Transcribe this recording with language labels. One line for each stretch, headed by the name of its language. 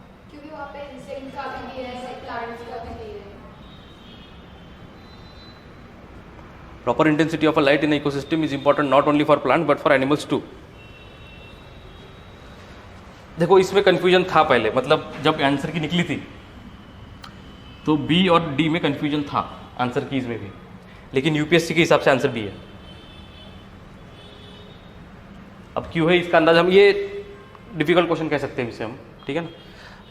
Hindi: क्योंकि वहाँ पे इंसेक्ट का भी दिया है, प्लांट्स का भी दिया है।
English: Proper intensity of a light in an ecosystem is important not only for plants but for animals too.
Hindi: देखो इसमें कंफ्यूजन था पहले, मतलब जब आंसर की निकली थी तो बी और डी में कंफ्यूजन था आंसर कीज में भी, लेकिन यूपीएससी के हिसाब से आंसर बी है। अब क्यों है इसका अंदाज, हम ये डिफिकल्ट क्वेश्चन कह सकते हैं इसे हम, ठीक है ना।